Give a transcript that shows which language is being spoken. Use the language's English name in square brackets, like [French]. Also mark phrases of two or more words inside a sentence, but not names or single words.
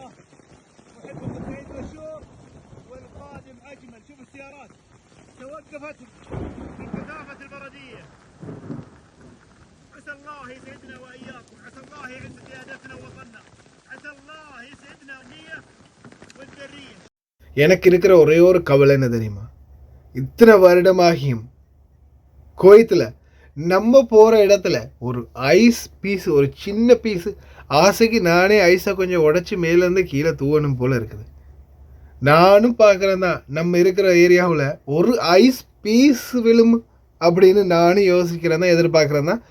[Arabic] أحبكم سعيد بشور والقادم أجمل. شوف السيارات توقفت من كثافة البردية. عسى الله يسعدنا وإياكم. عسى الله يعز قيادتنا ووطننا. عسى الله يسعدنا النية والذرية. [Tamil] எனக்கு இருக்கிற ஒரே ஒரு கவலை என்ன தெரியுமா, இத்தனை வருடமாகியும் குவைத்தில் நம்ம போகிற இடத்துல ஒரு [English] ice piece, [Tamil] ஒரு சின்ன பீஸு, ஆசைக்கு நானே ஐஸை கொஞ்சம் உடச்சி மேலேருந்து கீழே தூவணும் போல் இருக்குது. நானும் பார்க்குறேன் தான், நம்ம இருக்கிற ஏரியாவில் ஒரு [English] ice piece [Tamil] விழும் அப்படின்னு நானும் யோசிக்கிறேன் தான், எதிர்பார்க்குறேன் தான்.